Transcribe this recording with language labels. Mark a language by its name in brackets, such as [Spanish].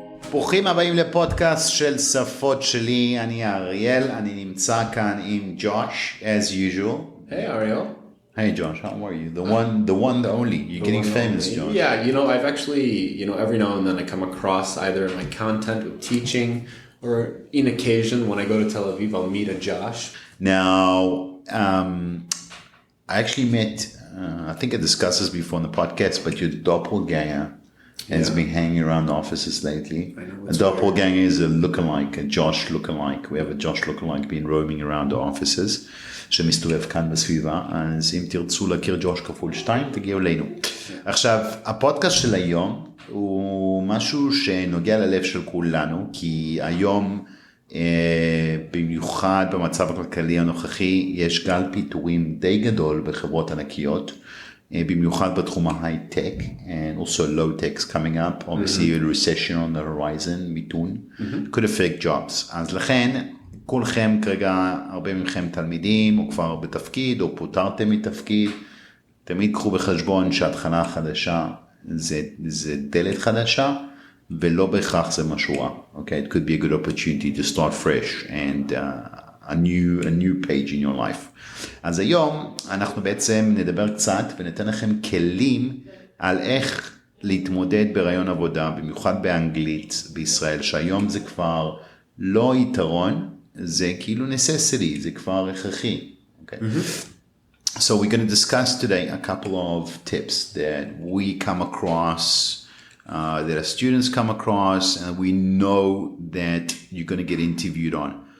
[Hebrew] ברוכים הבאים לפודקאסט של שפות-שלי, אני אריאל, אני נמצא כאן עם ג'וש, [English] as usual. Hey Ariel. Hey Josh, how are you? The one, the only. You're getting famous, Josh. Yeah, I've actually, every now and then I come across either in my content with teaching or in occasion when I go to Tel Aviv, I'll meet a Josh. Now, I actually met, I think I discussed this before on the podcast, but your doppelganger has been hanging around the offices lately. A doppelganger is a lookalike, a Josh lookalike. We have a Josh lookalike being roaming around the offices. [Hebrew] שמסתובב כאן בסביבה, אז אם תרצו להכיר ג'וש כפול 2, תגיעו אלינו. עכשיו, הפודקאסט של היום הוא משהו שנוגע ללב של כולנו, כי היום, במיוחד במצב הכלכלי הנוכחי, יש גל פיטורים די גדול בחברות ענקיות, במיוחד בתחום ההייטק, [English] and also low-tech's coming up, obviously a recession on the horizon, [Hebrew] מיתון, [English] could affect jobs. [Hebrew] אז לכן, כולכם כרגע, הרבה מכם תלמידים, או כבר בתפקיד, או פוטרתם מתפקיד, תמיד קחו בחשבון שהתחלה חדשה זה דלת חדשה, ולא בהכרח זה משהו רע. [English] Okay? It could be a good opportunity to start fresh and a new page in your life. [Hebrew] אז היום אנחנו בעצם נדבר קצת וניתן לכם כלים על איך להתמודד בראיון עבודה, במיוחד באנגלית בישראל, שהיום זה כבר לא יתרון, זה כאילו necessity, זה כבר הכרחי. [English] Okay? So we're going to discuss today a couple of tips that we come across, that our students come across, and we know that you're going to get interviewed on.